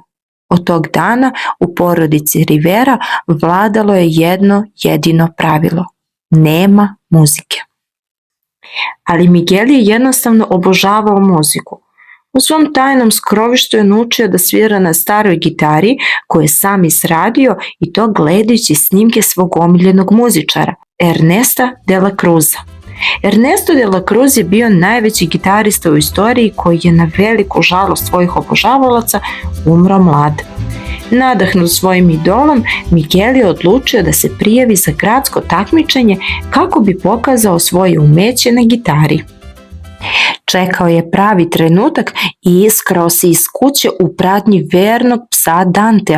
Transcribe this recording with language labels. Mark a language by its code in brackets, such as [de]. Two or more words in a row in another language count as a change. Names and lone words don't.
[sr] Od tog dana u porodici Rivera vladalo je jedno jedino pravilo: nema muzike. Ali Miguel je jednostavno obožavao muziku. U svom tajnom skrovištu je naučio da svira na staroj gitari koju je sam izradio, i to gledajući snimke svog omiljenog muzičara, Ernesta de la Cruza. Ernesto de la Cruz je bio najveći gitarista u istoriji koji je na veliku žalost svojih obožavalaca umro mlad. Nadahnut svojim idolom, Miguel je odlučio da se prijavi za gradsko takmičenje kako bi pokazao svoje umeće na gitari. Čekao je pravi trenutak i iskrao se iz kuće u pratnji vernog psa Dantea.